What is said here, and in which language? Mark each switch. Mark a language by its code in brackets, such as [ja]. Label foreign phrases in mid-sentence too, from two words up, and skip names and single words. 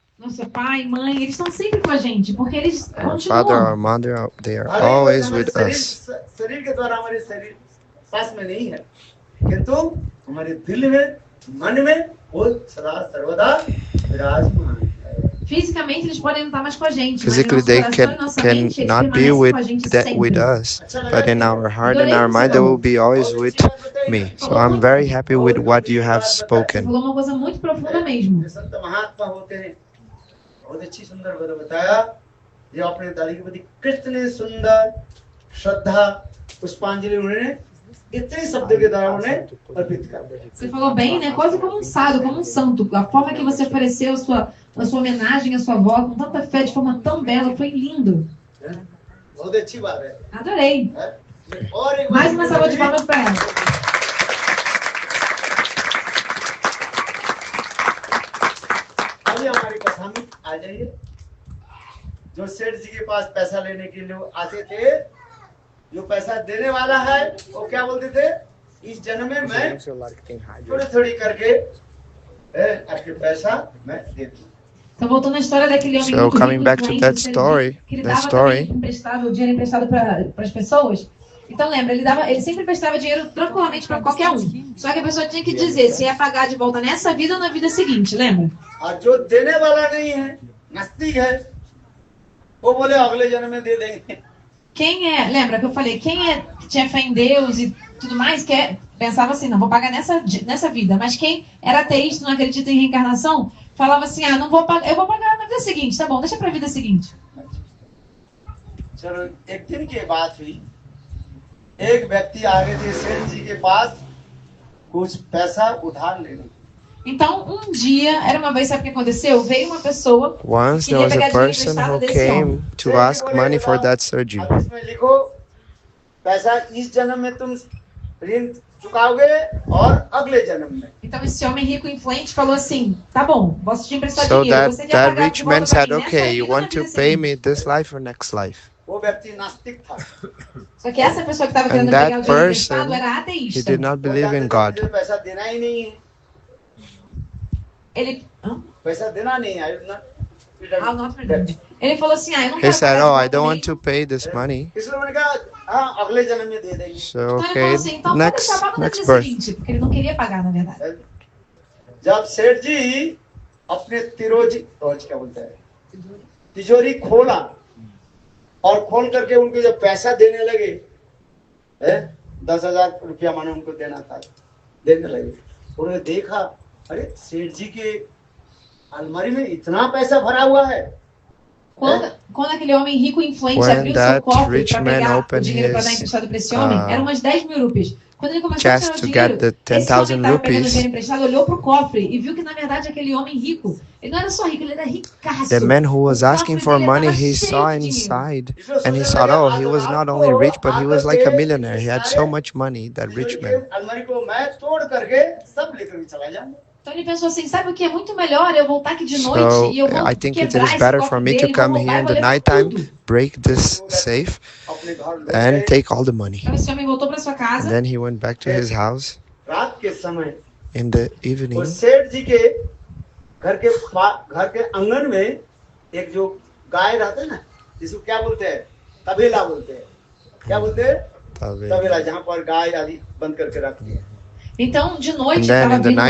[pt] Nosso pai, mãe, eles estão sempre com a gente, porque eles [en] Our father, [pt] continuam. [en] our mother, they are always with us. [hi] शरीर के द्वारा हमारे शरीर पास में नहीं है, किंतु हमारे दिल में, मन में वो सदा सर्वदा विराजमान है. [pt] Fisicamente eles podem não estar mais com a gente, mas em [en] Physically, [pt] nosso [en] they [pt] coração e nossa mente eles [en] cannot be [pt] permanecem com a gente [en] with [pt] sempre. [en] us, but in our heart and [pt] Adorei [en] our [pt] o que você [en] mind, they will [pt] falou. [en] be always with me. So I'm very happy with what you have [pt] Você [en] spoken. [pt] falou uma coisa muito profunda mesmo. [hi] ये संत महात्मा होते हैं, बहुत अच्छी सुंदर बात बताया. ये अपने दादी के प्रति कितने सुंदर श्रद्धा पुष्पांजलि उन्होंने इतने शब्द के द्वारा उन्हें अर्पित कर दिया. [pt] Você falou bem, né? Quase como um sábio, como um santo. A forma que você ofereceu a sua homenagem à sua avó, com tanta fé, de forma tão bela, foi lindo. [hi] बहुत अच्छी बात है. [pt] Adorei. [hi] और एक [pt] Mais uma salva de palmas para ela. [hi] अभी हमारी कथा में आ जाइए. जो सेठ जी के पास पैसा लेने के लिए आते थे, जो पैसा देने वाला है, वो क्या बोलते थे? इस जन्म में मैं थोड़ी थोड़ी करके आपके पैसा मैं दे दूं. [pt] Então, voltando à história daquele homem [en] So [pt] muito [en] coming [pt] rico, [en] back to [pt] influente, [en] that [pt] do Sergi, [en] story, [pt] que ele [en] that [pt] dava [en] story. [pt] também emprestado, o dinheiro emprestado para as pessoas. Então, lembra, ele sempre emprestava dinheiro tranquilamente para qualquer um. Só que a pessoa tinha que dizer se ia pagar de volta nessa vida ou na vida seguinte, lembra? [hi] और जो देने वाला नहीं है, नास्तिक है, वो बोले अगले जन्म में दे देंगे. [pt] Quem é, lembra que eu falei, quem é que tinha fé em Deus e tudo mais, pensava assim, não vou pagar nessa vida. Mas quem era ateísta, não acredita em reencarnação, falava assim, não vou pagar, eu vou pagar na vida seguinte, tá bom, deixa pra vida seguinte. [hi] चलो एक दिन की बात हुई, एक व्यक्ति आ गए थे सेठ जी के पास कुछ पैसा उधार लेने. [pt] Então, um dia, era uma vez, sabe o que aconteceu? Veio uma pessoa [en] Once [pt] que [en] there [pt] queria [en] was a [pt] pegar dinheiro [en] person [pt] emprestado [en] who [pt] desse homem. [en] came to ask money for that surgery. [hi] अब इसमें लिखो पैसा इस जन्म में तुम ऋण चुकाओगे और अगले जन्म में. [pt] Então, esse homem rico e influente falou assim, tá bom, posso te emprestar [en] So [pt] dinheiro. Você ia [en] that [pt] pagar [en] rich [pt] de volta [en] man [pt] pra [en] said, [pt] mim nessa [en] okay, you [pt] vida ou na [en] want to [pt] vida [en] pay [pt] seguinte? [en] me this life or next life? [hi] वो व्यक्ति नास्तिक था. [pt] Só que essa pessoa que estava [en] And [pt] querendo pegar o [en] that [pt] dinheiro [en] person, [pt] emprestado era [en] he [pt] ateísta. [en] did not believe in [hi] मुझे [en] God. [hi] पैसा देना ही नहीं है. [pt] Ele... [hi] पैसा देना नहीं है. [pt] Ele falou assim, eu não [en] He [pt] quero [en] said, [pt] pagar [en] oh, [pt] de [en] I [pt] volta [en] don't [pt] nem. [en] want to pay this money. [hi] इसलिए मैंने कहा हाँ अगले जन्म में दे देंगे. [en] So, [pt] Então ele [en] okay, [pt] falou assim, então pode deixar, paga no [en] next [pt] dia [en] birth. [pt] seguinte, porque ele não queria pagar, na verdade. [hi] जब सेठ जी अपने क्या बोलते हैं तिजोरी खोला और खोल करके उनको जब पैसा देने लगे, 10,000 रुपया माने उनको देना था, देने लगे. उन्होंने देखा, अरे सेठ जी के अलमारी में इतना पैसा भरा हुआ है. [pt] Quando aquele homem rico e influente [en] When [pt] abriu seu [en] that [pt] cofre [en] rich [pt] para [en] man [pt] pegar o [en] opened [pt] dinheiro para dar [en] his, [pt] emprestado para esse homem, eram umas 10 mil rupias. Quando ele começou a [en] chest [pt] tirar o [en] to [pt] dinheiro, [en] get the [pt] esse homem [en] 10,000 [pt] estava pegando o [en] rupees, [pt] dinheiro emprestado, olhou pro cofre e viu que, na verdade, aquele homem rico, ele não era só rico, ele era ricaço. [en] the man who was [pt] O [en] asking [pt] cofre [en] for [pt] dele [en] money, [pt] estava [en] he [pt] cheio [en] saw [pt] de dinheiro. [en] inside and he saw, oh, he was not only rich, but he was like a millionaire. He had so much money, that rich man. [hi] अलमारी को मैं तोड़ करके सब लेकर चला जाऊंगा. [pt] Então ele pensou assim, sabe o que é muito melhor eu voltar aqui de noite [en] So [pt] e eu vou [en] I think it [pt] quebrar [en] is [pt] esse [en] better for [pt] cofre [en] me to [pt] dele, vou [en] come [pt] roubar [en] here [pt] e [en] in [pt] vou [en] the [pt] levar [en] nighttime, [pt] tudo. [en] break this safe, [hi] अपने घर ले [en] and [hi] गए. [en] take all the money. [pt] Então esse homem voltou para sua casa. [en] And then he went back to his house [hi] रात के समय [en] in the [hi] वो [en] evening. [hi] सेठ जी के घर के आंगन में एक जो गाय रहता है ना, जिसको क्या बोलते हैं, तबेला बोलते हैं. क्या बोलते हैं? तबेला, जहाँ पर गाय आदि बंद करके रखती है. [pt] Então, de noite, [en] And then [pt] estava [en] in the [pt] vindo lá